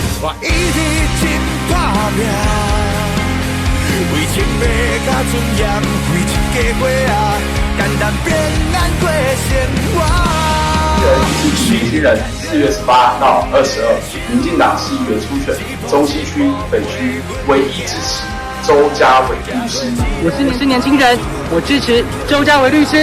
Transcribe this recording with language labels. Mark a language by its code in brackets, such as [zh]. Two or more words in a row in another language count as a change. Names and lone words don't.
[nan] 我一直真打拼，为情要甲尊严，为一家伙啊，简单平安过生活。是年轻人，4月18到22，民进党市议员初选，中西区、北区唯一支持周家伟律师。我是年轻人，我支持周家伟律师。